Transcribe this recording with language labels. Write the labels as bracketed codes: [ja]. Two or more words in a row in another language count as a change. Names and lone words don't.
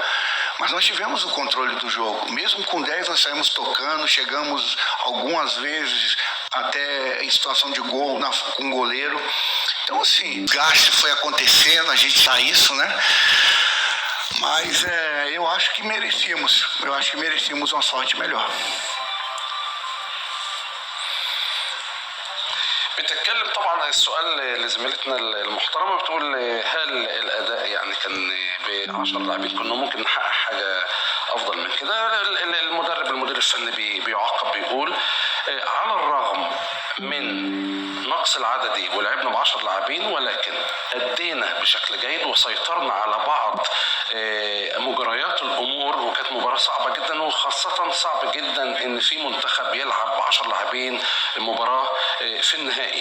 [pt] Mas nós tivemos o controle do jogo. Mesmo com 10, nós saímos tocando, chegamos algumas vezes até em situação de gol com o goleiro. Então, assim, o gasto foi acontecendo, a gente sabe isso, né? Mas eu acho que merecíamos uma sorte melhor. [ar] بتتكلم طبعا السؤال لزميلتنا المحترمه، بتقول هل الاداء يعني كان ب 10 لاعبين كنا ممكن نحقق حاجه افضل من كده؟ المدير الفني بيعقب بيقول على الرغم من نقص العددي ولعبنا ب 10 لاعبين، ولكن أدينا بشكل جيد وسيطرنا على بعض مجريات الامور، وكانت مباراه صعبه جدا، وخاصه صعب جدا ان في منتخب يلعب ب 10 لاعبين المباراه في النهائي.